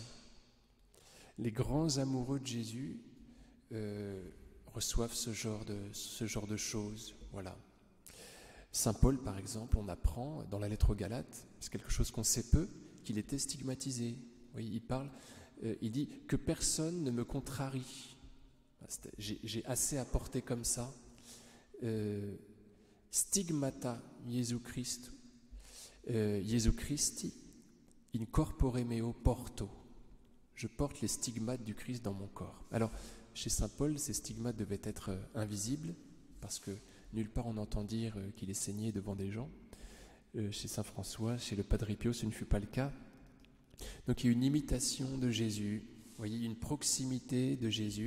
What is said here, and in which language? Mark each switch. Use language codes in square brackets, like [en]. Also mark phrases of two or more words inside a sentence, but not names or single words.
[fr] Les grands amoureux de Jésus reçoivent ce genre de choses. Voilà. Saint Paul, par exemple, on apprend dans la lettre aux Galates, c'est quelque chose qu'on sait peu, qu'il était stigmatisé. Oui, il dit que personne ne me contrarie. J'ai assez à porter comme ça. [la] Stigmata Jesu Christi in corpore meo porto. [fr] Je porte les stigmates du Christ dans mon corps. Alors, chez saint Paul, ces stigmates devaient être invisibles, parce que nulle part on entend dire qu'il est saigné devant des gens. Chez saint François, chez le Padre Pio, ce ne fut pas le cas. Donc il y a une imitation de Jésus, vous voyez, une proximité de Jésus.